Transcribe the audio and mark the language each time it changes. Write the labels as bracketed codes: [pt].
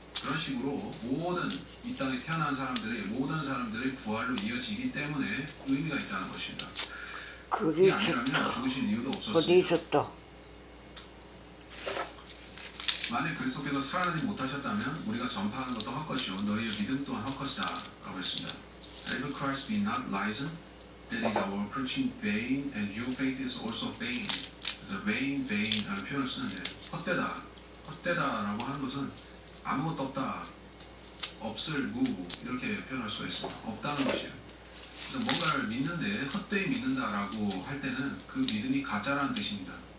[ko] 그런 식으로 모든 이 땅에 태어난 사람들의 모든 사람들의 부활로 이어지기 때문에 의미가 있다는 것입니다. 그게 아니라면 죽으실 이유도 없었습니다. 어디 있었다. 만약 그리스도께서 살아나지 못하셨다면 우리가 전파하는 것도 헛것이요 너희의 믿음 또한 헛것이다 라고 했습니다. [en] If Christ be not risen, then is our preaching vain and your faith is also vain. [ko] 그래서 vain라는 표현을 쓰는데 헛되다라고 하는 것은 아무것도 없다, 없을 무 이렇게 표현할 수가 있습니다. 없다는 것이에요. 그래서 뭔가를 믿는데 헛되이 믿는다라고 할 때는 그 믿음이 가짜라는 뜻입니다.